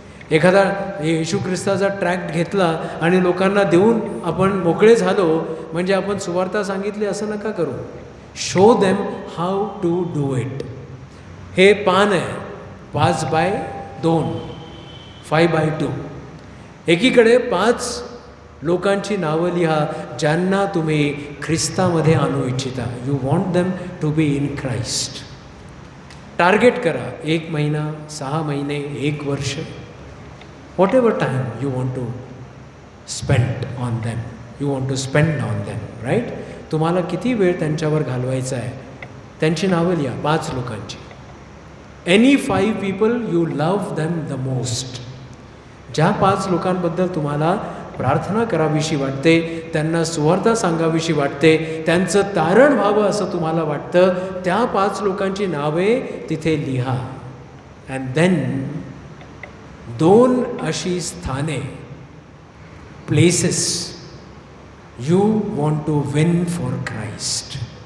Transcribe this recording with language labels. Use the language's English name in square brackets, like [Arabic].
[Marathi] एखादा येशू ख्रिस्ताचा ट्रॅक्ट घेतला आणि लोकांना देऊन आपण मोकळे झालो म्हणजे आपण सुवार्ता सांगितली असं नका करू. [English] Show them how to do it. [Marathi] हे पान आहे 5/2, 5/2. एकीकडे 5 लोकांची नावं लिहा ज्यांना तुम्ही ख्रिस्तामध्ये आणू इच्छिता. [English] You want them to be in Christ. [Marathi] Target करा. 1 महिना, 6 महिने, 1 वर्ष, [English] Whatever time you want to spend on them. You want to spend on them, right. [Marathi] तुम्हाला किती वेळ त्यांच्यावर घालवायचा आहे, त्यांची नावं लिहा 5 लोकांची. [English] Any 5 people you love them the most. [Marathi] ज्या 5 लोकांबद्दल तुम्हाला प्रार्थना करावीशी वाटते, त्यांना सुवार्ता सांगावीशी वाटते, त्यांचं तारण व्हावं असं तुम्हाला वाटतं, त्या 5 लोकांची नावे तिथे लिहा. [English] and then 2 [Marathi] अशी स्थाने, [English] Places you want to win for Christ.